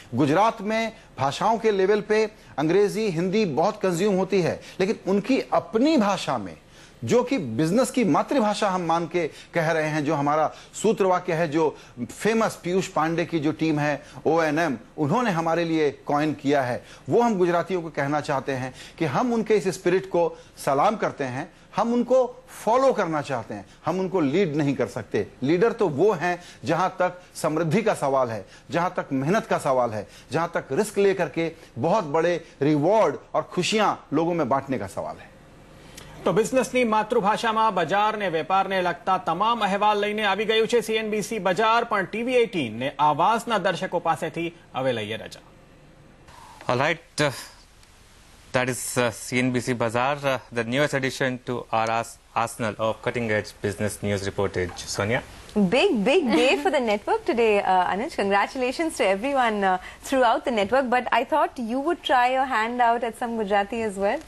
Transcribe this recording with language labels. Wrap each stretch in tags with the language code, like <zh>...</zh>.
<hi>गुजरात में भाषाओं के लेवल पे अंग्रेजी, हिंदी बहुत कंज्यूम होती है, लेकिन उनकी अपनी भाषा में, जो कि बिजनेस की मातृभाषा हम मान के कह रहे हैं, जो हमारा सूत्र वाक्य है, जो फेमस पीयूष पांडे की जो टीम है ONM, उन्होंने हमारे लिए कॉइन किया है, वो हम गुजरातियों को कहना चाहते हैं कि हम उनके इस स्पिरिट को सलाम करते हैं, हम उनको फॉलो करना चाहते हैं, हम उनको लीड नहीं कर सकते। लीडर तो वो हैं जहां तक समृद्धि का सवाल है, जहां तक मेहनत का सवाल है, जहां तक रिस्क लेकर के बहुत बड़े रिवॉर्ड और खुशियां लोगों में बांटने का सवाल है।</hi> <gu>તો બિઝનેસની માતૃભાષામાં બજાર ને વેપારને લગતા તમામ અહેવાલ લઈને આવી ગયું છે CNBC બજાર, પણ TV18 ને આવાઝના દર્શકો પાસેથી હવે લઈએ રજા.</gu> <en>All right, that is CNBC Bazaar, the newest addition to our arsenal of cutting-edge business news reportage. Sonia? Big day for the network today, Anuj. Congratulations to everyone throughout the network. But I thought you would try your hand out at some Gujarati as well.</en>